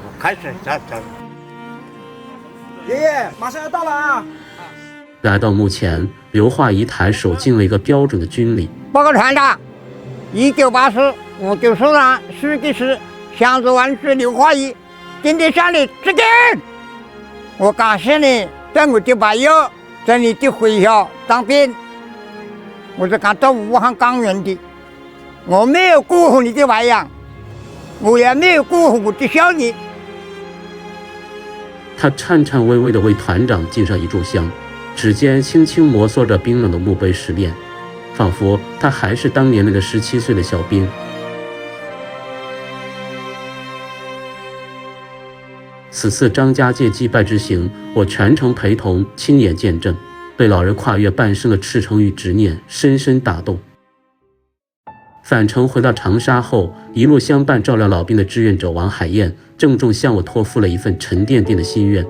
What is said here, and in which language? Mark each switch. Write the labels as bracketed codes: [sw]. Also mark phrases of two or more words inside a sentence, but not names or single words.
[zh] 開始，走。爺爺，馬上要到了啊！來到墓前，劉化儀抬手敬了一個標準的軍禮。報告團長，1984五九首長書記是向左萬歲劉化儀，今天向你致敬。我感謝你在我的朋友，在你的麾下當兵，我是感到無限感恩的。我沒有辜負你的培養，我也沒有辜負我的效益。他顫顫巍巍地為團長敬上一炷香，指尖輕輕摩挲着冰冷的墓碑石面，仿佛他還是當年那個17 歲的小兵。此次張家界祭拜之行，我全程陪同，親眼見證，被老人跨越半生的赤誠與執念深深打動。返程回到長沙後，一路相伴照料老兵的志願者王海燕鄭重向我托付了一份沉甸甸的心願。